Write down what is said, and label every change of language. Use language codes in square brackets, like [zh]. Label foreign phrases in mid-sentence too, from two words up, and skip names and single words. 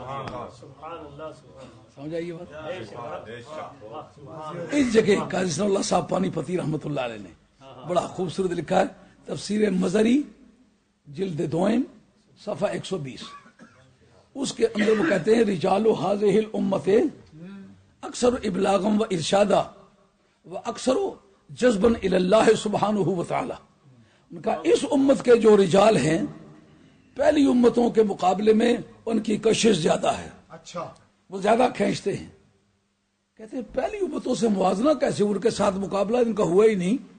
[ur] سمجھ آئیے بات؟ اس جگہ قاضی ثناء اللہ صاحب پانی پتی رحمت اللہ علیہ نے بڑا خوبصورت لکھا ہے. تفسیر مزری جلد دوئم صفحہ 120. اس کے اندر وہ کہتے ہیں [ar] رجال هذه الامه اکثر ابلاغا و ارشادا و اکثر جذبا الی اللہ سبحانہ و تعالی. [ur] ان کا اس امت کے جو رجال ہیں پہلی امتوں کے مقابلے میں ان کی کشش زیادہ ہے. اچھا، وہ زیادہ کھینچتے ہیں. کہتے ہیں پہلی امتوں سے موازنہ کیسے؟ ان کے ساتھ مقابلہ ان کا ہوا ہی نہیں.